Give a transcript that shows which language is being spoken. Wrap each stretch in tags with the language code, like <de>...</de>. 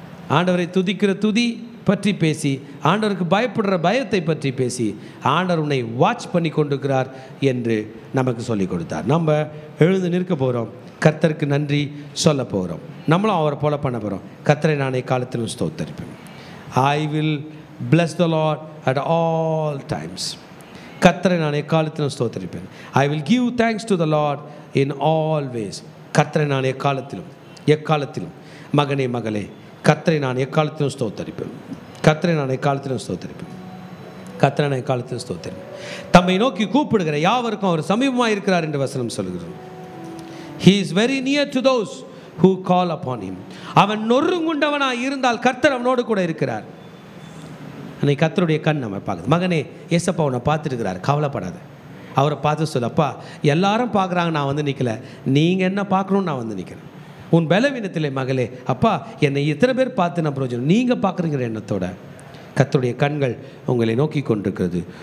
<ta>ஆண்டவரை துதிக்கிற துதி பற்றி பேசி, ஆண்டவருக்கு பயப்படுற பயத்தை பற்றி பேசி, ஆண்டவர் உன்னை வாட்ச் பண்ணி கொண்டிருக்கிறார் என்று நமக்கு சொல்லிக் கொடுத்தார். நம்ம எழுந்து நிற்க போகிறோம், கர்த்தருக்கு நன்றி சொல்ல போகிறோம். நம்மளும் அவரை போல பண்ண போகிறோம். கர்த்தரை நானே காலத்திலும் ஸ்தோத்தரிப்பேன்.</ta> <en>I will bless the Lord at all times.</en> <ta>கர்த்தரை நான் எக்காலத்திலும் ஸ்தோத்தரிப்பேன்.</ta> <en>I will give thanks to the Lord in all ways.</en> <ta>கர்த்தரை நான் எக்காலத்திலும் மகனே மகளே, கர்த்தரை நான் எக்காலத்திலும் ஸ்தோத்தரிப்பேன். கர்த்தரை நான் எக்காலத்திலும் ஸ்தோத்தரிப்பேன். கர்த்தரை நான் எக்காலத்திலும் ஸ்தோத்தரிப்பேன். தம்மை நோக்கி கூப்பிடுகிற யாவருக்கும் அவர் சமீபமாக இருக்கிறார் என்று வசனம் சொல்கிறது.</ta> <en>He is very near to those who call upon him.</en> <ta>அவன் நொறுங்குண்டவனாக இருந்தால் கர்த்தர் அவனோடு கூட இருக்கிறார். அன்னைக்கு கர்த்தருடைய கண் நம்ம பார்க்குது. மகனே, ஏசப்பா உன்னை பார்த்துருக்கிறார், கவலைப்படாத. அவரை பார்த்து சொல்லப்பா, எல்லாரும் பார்க்குறாங்க, நான் வந்து நிற்கலை, நீங்கள் என்ன பார்க்கணுன்னு நான் வந்து நிற்கிறேன். உன் பலவீனத்திலே மகளே, அப்பா என்னை இத்தனை பேர் பார்த்து நான் பிரயோஜனம், நீங்கள் பார்க்குறீங்கிற எண்ணத்தோட கர்த்தருடைய கண்கள் உங்களை நோக்கி கொண்டிருக்கிறது.</ta>